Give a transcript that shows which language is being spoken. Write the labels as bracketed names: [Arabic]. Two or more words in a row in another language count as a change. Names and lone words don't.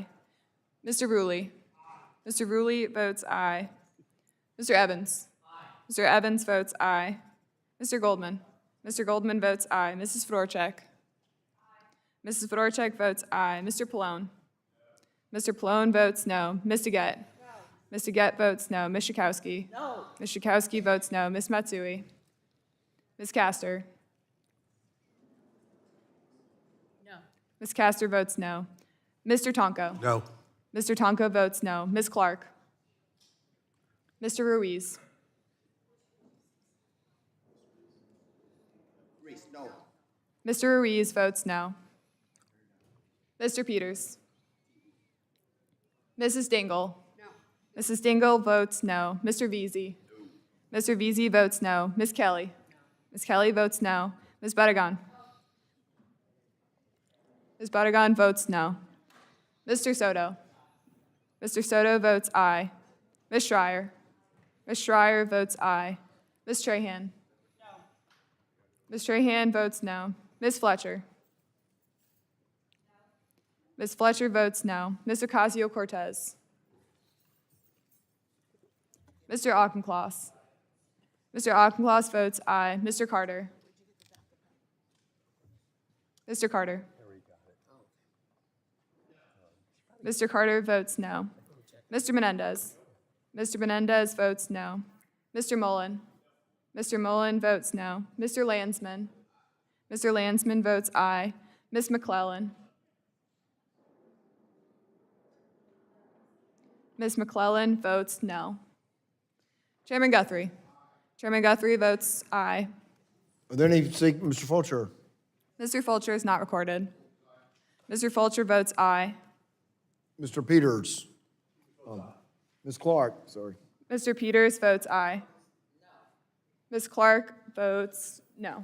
[English] Mr. Ruley. Mr. Ruley votes aye. Mr. Evans. Mr. Evans votes aye. Mr. Goldman. Mr. Goldman votes aye. Mrs. Fedorchak. Mrs. Fedorchak votes aye. Mr. Pallone. Mr. Pallone votes no. Ms. DeGette. Ms. Aget votes no. Ms. Schakowsky? No. Ms. Schakowsky votes no. Ms. Matsui? Ms. Castor? No. Ms. Castor votes no. Mr. Tonko? No. Mr. Tonko votes no. Ms. Clark? Mr. Ruiz? Mr. Ruiz votes no. Mr. Peters? Mrs. Dingle? No. Mrs. Dingle votes no. Mr. Veazey? No. Mr. Veazey votes no. Ms. Kelly? No. Ms. Kelly votes no. Ms. Badagon? Ms. Badagon votes no. Mr. Soto? Mr. Soto votes aye. Ms. Schreier? Ms. Schreier votes aye. Ms. Trahan? No. Ms. Trahan votes no. Ms. Fletcher? Ms. Fletcher votes no. Ms. Ocasio-Cortez? Mr. Auchincloss? Mr. Auchincloss votes aye. Mr. Carter? Mr. Carter? Mr. Carter votes no. Mr. Menendez? Mr. Menendez votes no. Mr. Mullen? Mr. Mullen votes no. Mr. Landsman? Mr. Landsman votes aye. Ms. McClellan? Ms. McClellan votes no. Chairman Guthrie? Chairman Guthrie votes aye. Are there any, Mr. Fulcher? Mr. Fulcher is not recorded. Mr. Fulcher votes aye. Mr. Peters? Ms. Clark, sorry. Mr. Peters votes aye. Ms. Clark votes no.